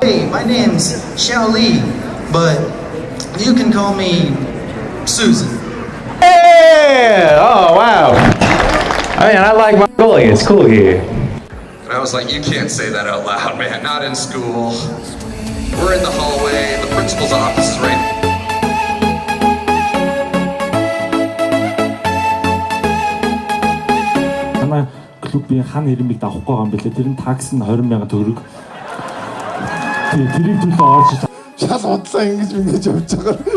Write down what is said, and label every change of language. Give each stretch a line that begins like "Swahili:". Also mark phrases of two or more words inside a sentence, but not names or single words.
English: Hey, my name's Xiao Li, but you can call me Susan. Hey! Oh, wow. I mean, I like Mongolia. It's cool here. And I was like, you can't say that out loud, man. Not in school. We're in the hallway. The principal's office is right.
Mongolian: Манай клубийн хан ирмийг авахгүй байгаа юм билээ. Тэр нь такс нь 20,000 төгрөг. Тэрийг төлөө орж шал удлаа ингэж явж байгаа.